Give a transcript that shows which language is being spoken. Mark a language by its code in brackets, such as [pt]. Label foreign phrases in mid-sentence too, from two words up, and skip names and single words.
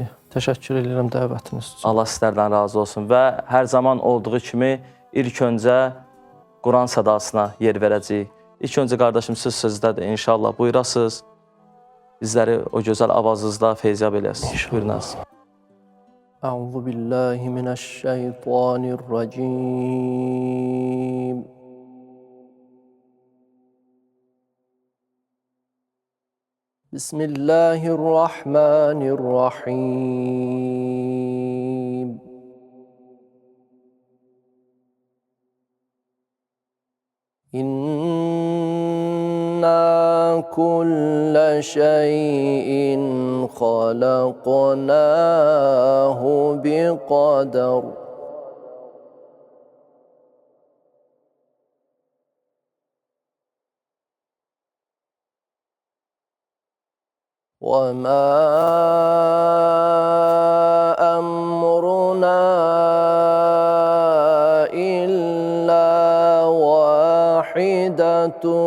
[az] Təşəkkür edirəm dəvətiniz üçün. Allah sizlərdən razı olsun və hər zaman olduğu kimi ilk öncə Quran sədasına yer verəcəyik. İlk öncə qardaşım siz sözdədir. İnşallah buyurasınız. Bizləri o gözəl avazınızda feyziyab eləyəsiniz. Buyurunuz. [ar] أعوذ بالله من الشيطان الرجيم. بسم الله الرحمن الرحيم. إن كل شيء خلقناه بقدر. وَمَا أَمْرُنَا إِلَّا وَاحِدَةٌ